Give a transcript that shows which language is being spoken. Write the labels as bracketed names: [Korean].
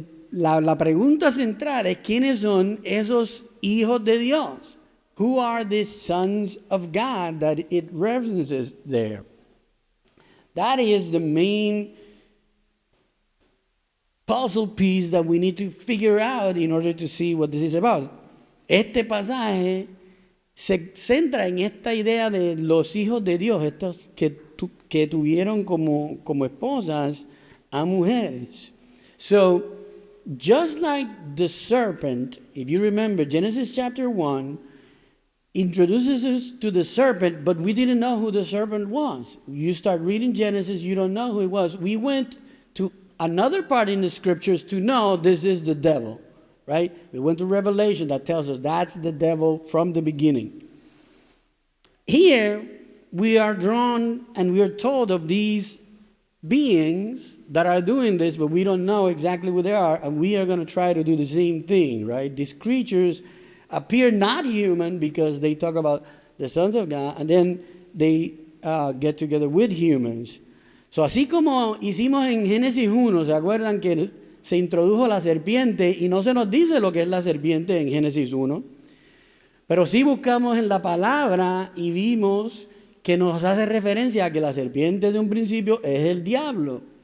[Spanish] La pregunta central es ¿quiénes son esos hijos de Dios? [English] Who are these sons of God that it references there? That is the main puzzle piece that we need to figure out in order to see what this is about. [Spanish] Este pasaje se centra en esta idea de los hijos de Dios, estos que tuvieron como esposas a mujeres. [English] So, just like the serpent, if you remember, Genesis chapter 1 introduces us to the serpent, but we didn't know who the serpent was. You start reading Genesis, you don't know who it was. We went to another part in the scriptures to know this is the devil. Right? We went to Revelation that tells us that's the devil from the beginning. Here, we are drawn and we are told of these beings that are doing this, but we don't know exactly who they are, and we are going to try to do the same thing, right? These creatures appear not human because they talk about the sons of God, and then they get together with humans. [Spanish] Así como hicimos en Génesis 1, ¿se acuerdan que se introdujo la serpiente y no se nos dice lo que es la serpiente en Génesis 1? Pero sí buscamos en la palabra y vimos que nos hace referencia a que la serpiente de un principio es el diablo.